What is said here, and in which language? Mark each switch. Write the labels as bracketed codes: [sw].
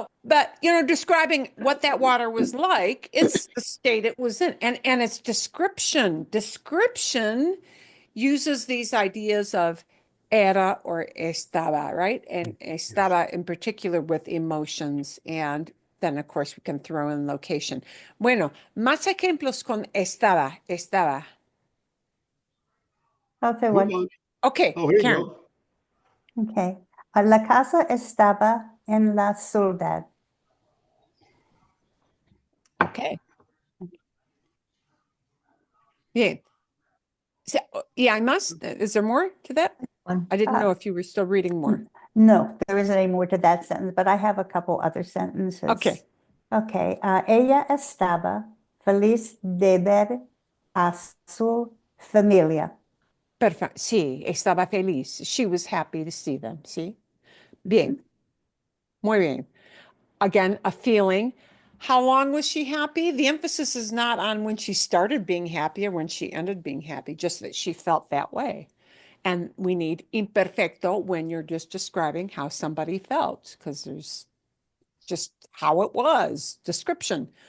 [en] But describing what that water was like, it's the state it was in, and it's description. Description uses these ideas of era or estaba, right? And estaba in particular with emotions, and then of course we can throw in location. [es] Bueno, más ejemplos con estaba, estaba. [en] I'll say Move one. on. Okay, Oh, here you Karen. go. Okay. [es] La casa estaba en la ciudad. [en] Okay. Bien. So, yeah, I must. Is there more to that? One. I didn't know if you were still reading more. No, there isn't any more to that sentence, but I have a couple other sentences. Okay. Okay. [es] Ella estaba feliz de ver a su familia. Perfecto. Sí, estaba feliz. [en] She was happy to see them. [es] Sí. Bien. Muy bien. [en] Again, a feeling. How long was she happy? The emphasis is not on when she started being happy or when she ended being happy, just that she felt that way. And we need imperfecto when you're just describing how somebody felt, because there's just how it was, description.